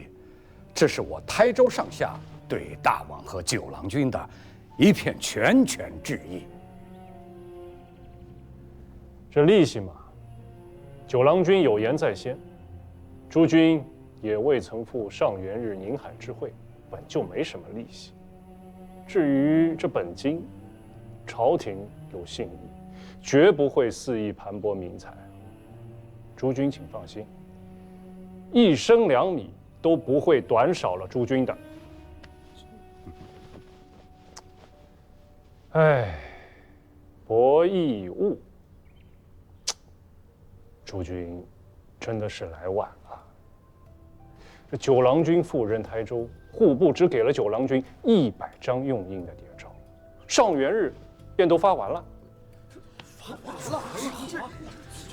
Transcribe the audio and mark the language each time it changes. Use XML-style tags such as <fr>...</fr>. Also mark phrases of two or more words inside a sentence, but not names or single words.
<zh>這是我台州上下對大王和九郎君的一片拳拳致意。這利息嘛，九郎君有言在先，諸君也未曾赴上元日寧海之會，本就沒什麼利息。至於這本金，朝廷有信義，絕不會肆意盤剝民財。諸君請放心，一升糧米都不會短少了諸君的。哎，博弈務，諸君真的是來晚了。這九郎君赴任台州，戶部只給了九郎君100張用印的牒鈔，上元日便都發完了。</zh>